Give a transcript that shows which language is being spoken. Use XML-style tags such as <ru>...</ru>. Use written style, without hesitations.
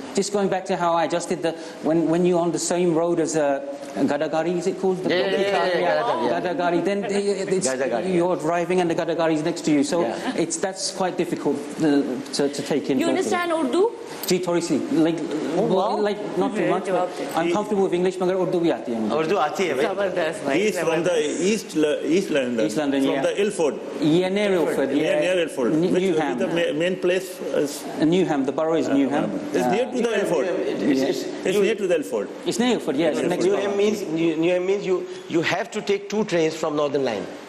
<en>Just going back to how I adjusted when you're on the same road as a Gadagari, is it called? Gadagari. Then you're driving and the Gadagari is next to you. So that's quite difficult to take in. You understand Urdu?</en> <hi>जी थोड़ी सी</hi> <en>like not too much. I'm comfortable with English,</en> <hi>मगर उर्दू भी आती है मुझे. उर्दू आती है भाई.</hi> <en>He's from the East London. East London, from the Ilford. Yeah, near Ilford. Near Ilford. Newham. The main place is Newham. The borough is Newham. It's near to the Ilford. It's near to the Ilford. It's near Ilford. Yes. Newham means you have to take 2 trains from Northern Line.</en>